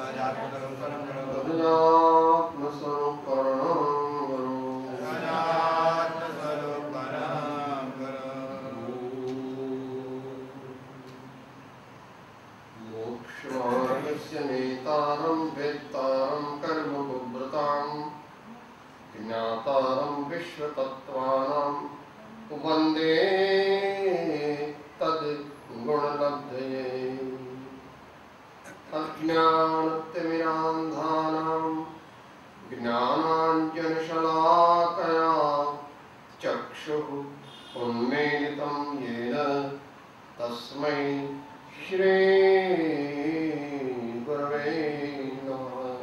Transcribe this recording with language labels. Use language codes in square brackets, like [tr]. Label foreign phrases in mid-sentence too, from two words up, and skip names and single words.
[sa] સહજાત્મ સ્વરૂપ પરમ ગુરુ મોક્ષમાર્ગસ્ય નેતારં વેત્તારં કર્મભૂભૃતાં જ્ઞાતારં વિશ્વતત્ત્વાનાં वंदे तद गुणलब्धये अज्ञानतिमिरान्धानां ज्ञानाञ्जनशलाकया चक्षुः उन्मीलितं येन तस्मै श्री गुरवे नमः.